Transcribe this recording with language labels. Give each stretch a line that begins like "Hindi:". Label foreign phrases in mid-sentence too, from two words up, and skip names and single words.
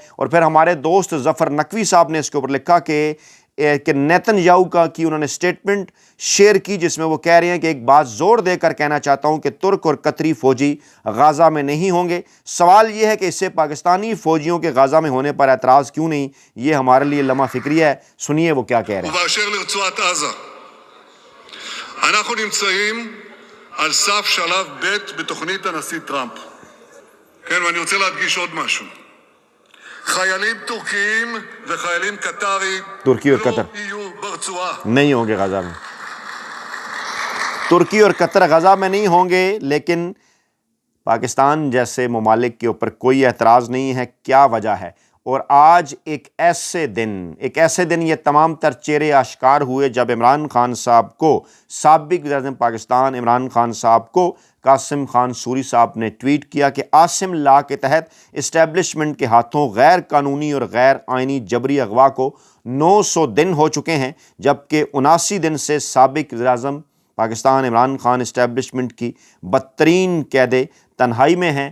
Urdu: اور پھر ہمارے دوست ظفر نقوی صاحب نے اس کے اوپر لکھا کہ نیتن یاہو کی انہوں نے
English: statement share
Urdu: کی، جس میں وہ کہہ رہے ہیں کہ ایک بات زور دے کر کہنا چاہتا ہوں کہ ترک اور قطری فوجی غازہ میں نہیں ہوں گے۔ سوال یہ ہے کہ اس سے پاکستانی فوجیوں کے غازہ میں ہونے پر اعتراض کیوں نہیں؟ یہ ہمارے لیے لمحہ فکری ہے، سنیے وہ کیا کہہ رہے ہیں۔
Hebrew: ובאשר לרצועת עזה, אנחנו נמצאים על סף שלב ב' בתוכנית הנשיא טראמפ. כן, ואני רוצה להדגיש עוד משהו. חיילים טורקיים וחיילים קטרי
Urdu: ترکی اور قطر
Hebrew: לא יהיו ברצועה.
Urdu: نہیں ہوں گے غزہ میں، ترکی اور قطر غزہ میں نہیں ہوں گے، لیکن پاکستان جیسے ممالک کے اوپر کوئی اعتراض نہیں ہے۔ کیا وجہ ہے؟ اور آج ایک ایسے دن یہ تمام تر چہرے آشکار ہوئے جب عمران خان صاحب کو، سابق وزیر اعظم پاکستان عمران خان صاحب کو قاسم خان سوری صاحب نے ٹویٹ کیا کہ عاصم لا کے تحت اسٹیبلشمنٹ کے ہاتھوں غیر قانونی اور غیر آئینی جبری اغوا کو 900 دن ہو چکے ہیں، جبکہ 79 دن سے سابق وزیر اعظم پاکستان عمران خان اسٹیبلشمنٹ کی بدترین قید تنہائی میں ہیں۔